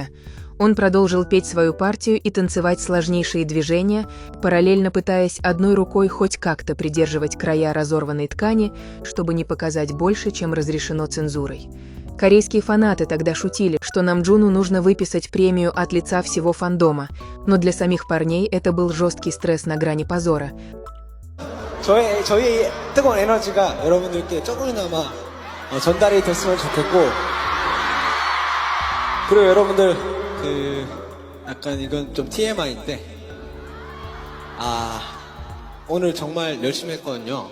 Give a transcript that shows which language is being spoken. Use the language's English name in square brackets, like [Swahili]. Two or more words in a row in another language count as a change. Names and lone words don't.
[Russian] Он продолжил петь свою партию и танцевать сложнейшие движения, параллельно пытаясь одной рукой хоть как-то придерживать края разорванной ткани, чтобы не показать больше, чем разрешено цензурой. Корейские фанаты тогда шутили, что Намджуну нужно выписать премию от лица всего фандома, но для самих парней это был жесткий стресс на грани позора. [Korean] 저희의 뜨거운 에너지가 여러분들께 조금이나마 전달이 됐으면 좋겠고, 그리고 여러분들 약간 이건 좀 TMI인데, 오늘 정말 열심히 했거든요.